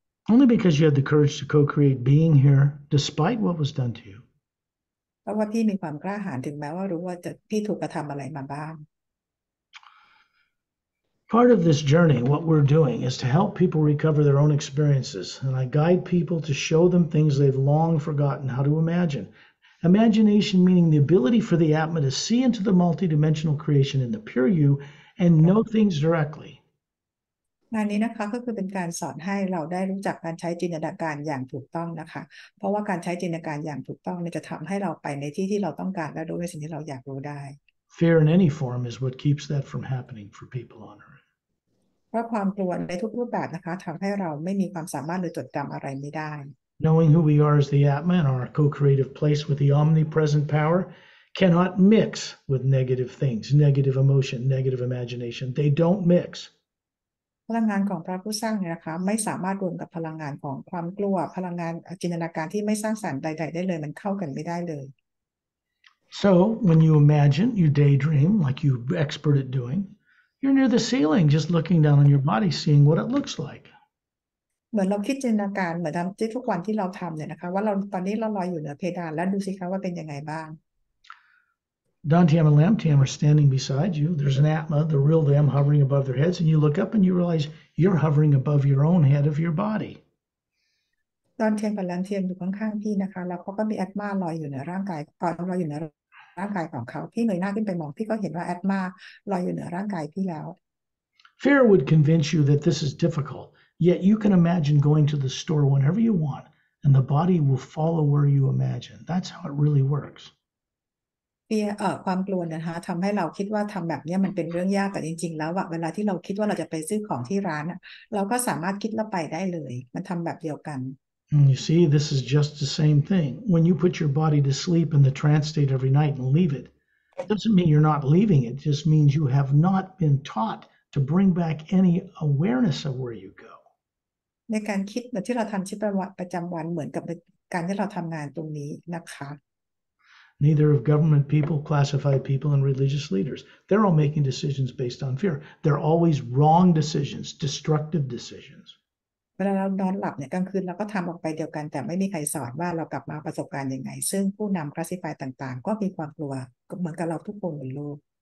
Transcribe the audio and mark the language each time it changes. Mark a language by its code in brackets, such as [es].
[en] Only because you had the courage to co-create being here despite what was done to you. [th] เพราะว่าพี่มีความกล้าหาญถึงแม้ว่ารู้ว่าพี่ถูกกระทำอะไรมาบ้าง [en] Part of this journey, what we're doing is to help people recover their own experiences. And I guide people to show them things they've long forgotten how to imagine. Imagination meaning the ability for the Atma to see into the multidimensional creation in the pure you and know things directly. [th] งานนี้นะคะก็คือเป็นการสอนให้เราได้รู้จักการใช้จินตนาการอย่างถูกต้องนะคะเพราะว่าการใช้จินตนาการอย่างถูกต้องเนี่ยจะทำให้เราไปในที่ที่เราต้องการและรู้ในสิ่งที่เราอยากรู้ได้ [en] Fear in any form is what keeps that from happening for people on earth. [th] เพราะความกลัวในทุกรูปแบบนะคะทำให้เราไม่มีความสามารถหรือจดจำอะไรไม่ได้ [en] Knowing who we are as the Atma and our co-creative place with the omnipresent power cannot mix with negative things, negative emotion, negative imagination. They don't mix. [th] พลังงานของพระผู้สร้างเนี่ยนะคะไม่สามารถรวมกับพลังงานของความกลัวพลังงานจินตนาการที่ไม่สร้างสรรค์ใดๆได้เลยมันเข้ากันไม่ได้เลย [en] So when you imagine, you daydream like you're expert at doing, you're near the ceiling just looking down on your body, seeing what it looks like. [th] เหมือนเราคิดจินตนาการเหมือนที่ทุกวันที่เราทำเนี่ยนะคะว่าเราตอนนี้เราลอยอยู่เหนือเพดานแล้วดูสิคะว่าเป็นยังไงบ้าง [en] Dantiam and Lamtiam are standing beside you. There's an Atma, the real them, hovering above their heads, and you look up and you realize you're hovering above your own head of your body. [th] ตอนเทียนกับแลนเทียนอยู่ข้างๆพี่นะคะแล้วเขาก็มีแอตมาลอยอยู่เหนือร่างกายลอยอยู่เหนือร่างกายของเขาพี่เงยหน้าขึ้นไปมองพี่ก็เห็นว่าแอตมาลอยอยู่เหนือร่างกายพี่แล้ว [en] Fear would convince you that this is difficult, yet you can imagine going to the store whenever you want, and the body will follow where you imagine. That's how it really works. [th] ความกลัวนะคะทำให้เราคิดว่าทำแบบนี้มันเป็นเรื่องยากแต่จริงๆแล้วอะเวลาที่เราคิดว่าเราจะไปซื้อของที่ร้านอะเราก็สามารถคิดแล้วไปได้เลยมันทำแบบเดียวกัน [en] And you see, this is just the same thing. When you put your body to sleep in the trance state every night and leave it, it doesn't mean you're not leaving it. It just means you have not been taught to bring back any awareness of where you go. [th] ในการคิดแบบที่เราทำชีวิตประจำวันเหมือนกับการที่เราทำงานตรงนี้นะคะ [en] Neither of government people, classified people, and religious leaders. They're all making decisions based on fear. They're always wrong decisions, destructive decisions. [th] เวลาเรานอนหลับเนี่ยกลางคืนเราก็ทำออกไปเดียวกันแต่ไม่มีใครสอนว่าเรากลับมาประสบการณ์ยังไงซึ่งผู้นำคลาสสิฟายต่างๆก็มีความกลัวเหมือนกับเราทุกคนบนโลก